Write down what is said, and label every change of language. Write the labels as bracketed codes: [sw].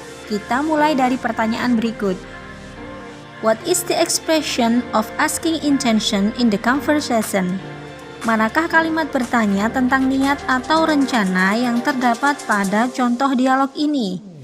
[id] Kita mulai dari pertanyaan berikut. [en] What is the expression of asking intention in the conversation? [id] Manakah kalimat bertanya tentang niat atau rencana yang terdapat pada contoh dialog ini?